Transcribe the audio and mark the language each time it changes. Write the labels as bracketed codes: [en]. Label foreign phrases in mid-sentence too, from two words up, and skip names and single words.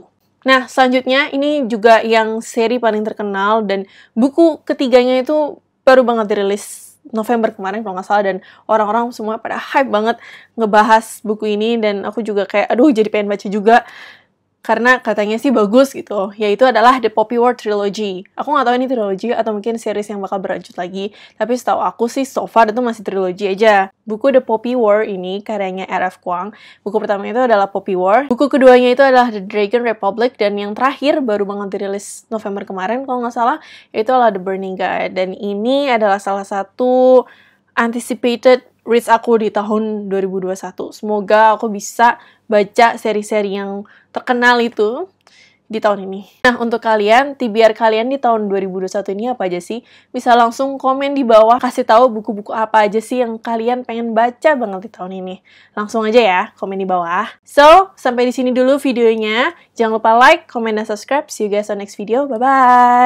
[id] Nah, selanjutnya ini juga yang seri paling terkenal, dan buku ketiganya itu baru banget dirilis November kemarin kalau nggak salah, dan orang-orang semua pada hype banget ngebahas buku ini, dan aku juga kayak aduh jadi pengen baca juga karena katanya sih bagus gitu, yaitu adalah The Poppy War Trilogy. Aku nggak tahu ini trilogy atau mungkin series yang bakal berlanjut lagi, tapi setahu aku sih [en] so far [id] itu masih trilogy aja. Buku The Poppy War ini karyanya R.F. Kuang. Buku pertama itu adalah Poppy War, buku keduanya itu adalah The Dragon Republic, dan yang terakhir baru banget dirilis November kemarin kalau nggak salah, itu adalah The Burning God. Dan ini adalah salah satu [en] anticipated reads [id] aku di tahun 2021. Semoga aku bisa baca seri-seri yang terkenal itu di tahun ini. Nah, untuk kalian, TBR kalian di tahun 2021 ini apa aja sih? Bisa langsung komen di bawah, kasih tahu buku-buku apa aja sih yang kalian pengen baca banget di tahun ini. Langsung aja ya, komen di bawah. So, sampai di sini dulu videonya. Jangan lupa [en] like, comment, [id] dan subscribe. [en] See you guys on next video. Bye-bye!